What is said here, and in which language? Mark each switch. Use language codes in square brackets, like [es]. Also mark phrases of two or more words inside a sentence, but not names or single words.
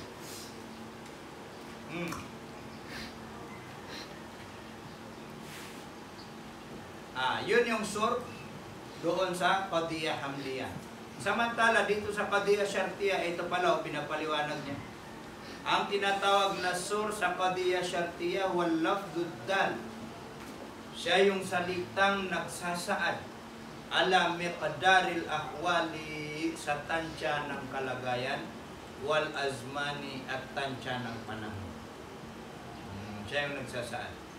[tl] Yun yung sur doon sa [ar] قضية حملية. [tl] Samantala dito sa [ar] قضية شرطية, [tl] ito pala pinapaliwanag niya. Ang tinatawag na sur sa [ar] قضية شرطية واللفظ الدال. [tl] Siya yung salitang nagsasaad [ar] على مقدار الأحوال, [tl] sa tansya ng kalagayan, [ar] والأزمان, [tl] at tansya ng panahon. Siya yung nagsasaad.